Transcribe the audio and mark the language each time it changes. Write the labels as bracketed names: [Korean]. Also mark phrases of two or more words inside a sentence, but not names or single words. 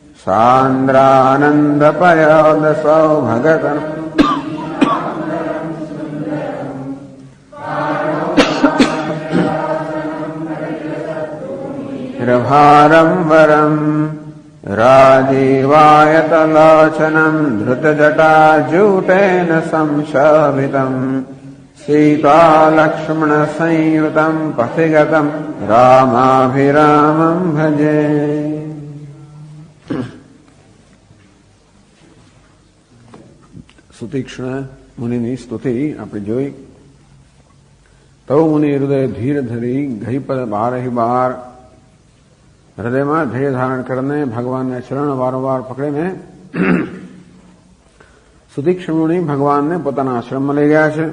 [Sanskrit] सान्द्रानन्दपयोदसौ भगतम् भारं वरम् राजीवायतलोचनम् धृतजटाजूटेन संशोभितम् सीतालक्ष्मणसंयुतम् पथिगतम् रामाभिरामम् भजे। [Gujarati] સુતીક્ષ્ણ મુનિની સ્તુતિ આપણે જોઈ. [Awadhi] तव मुनि हृदय धीर धरी गई पर बारही बार [Gujarati] હૃદયમાં ધૈર્ય ધારણ કરીને ભગવાનને ચરણ વારંવાર પકડીને સુતીક્ષ્ણ મુનિ ભગવાનને પોતાના આશ્રમમાં લઈ ગયા છે.